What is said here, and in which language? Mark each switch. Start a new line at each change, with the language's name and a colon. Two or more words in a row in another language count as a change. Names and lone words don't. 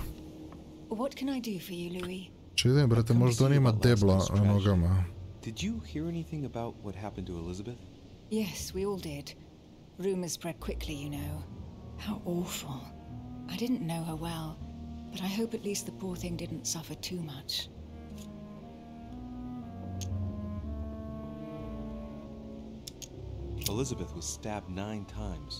English: What can I do for you, Louis?
Serbian: Čekaj, brate, možda on ima debla na nogama.
English: Did you hear anything about what happened to Elizabeth? Yes, we all did. Rumors spread quickly, you know. How awful. I didn't know her well, but I hope at least the poor thing didn't suffer too much. Elizabeth was stabbed 9 times.